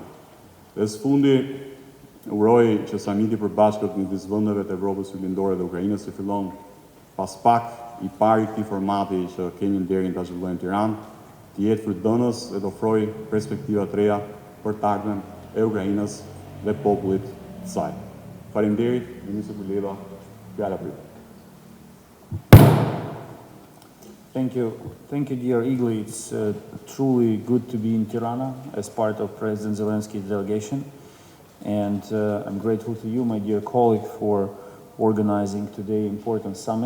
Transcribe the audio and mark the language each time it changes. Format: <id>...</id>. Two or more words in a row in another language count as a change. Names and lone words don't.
<sq>Dhe së fundi, uroj që Samiti për bashkët midis vendeve të Evropës Lindore dhe Ukrainës që fillon pas pak i pari këtij formati që kemi nderin ta zhvillojmë në Tiranë, të jetë frutëdhënës dhe të ofrojë perspektiva të reja për të ardhmen e Ukrainës dhe popullit të saj. Faleminderit, Ministër Kuleba, fjala për ju.</sq> <en>Thank you, dear Igli. It's truly good to be in Tirana as part of President Zelensky's delegation. And I'm grateful to you, my dear colleague, for organizing today's important summit.</en>